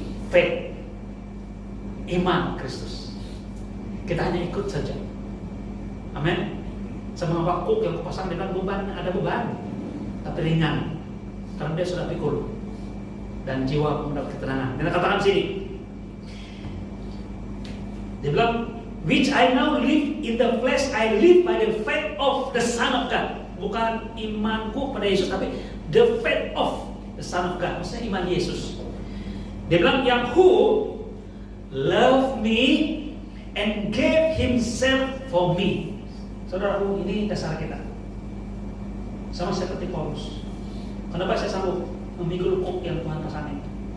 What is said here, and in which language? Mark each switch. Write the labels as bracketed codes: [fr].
[id] Faith, iman Kristus. Kita hanya ikut saja. Amin. Sama wakuk yang kupasang dengan beban, ada beban, tapi ringan, karena dia sudah pikul dan jiwa mendapat ketenangan. Dia katakan sini, dia bilang, [en] which I now live in the flesh, I live by the faith of the Son of God. [id] Bukan imanku pada Yesus, tapi [en] the faith of the Son of God. [id] Maksudnya iman Yesus. Dia bilang, yang [en] who loved me and gave himself for me. [id] Saudaraku, ini dasar kita. Sama seperti Paulus. Kenapa saya sanggup memikul kok yang Tuhan pasangin?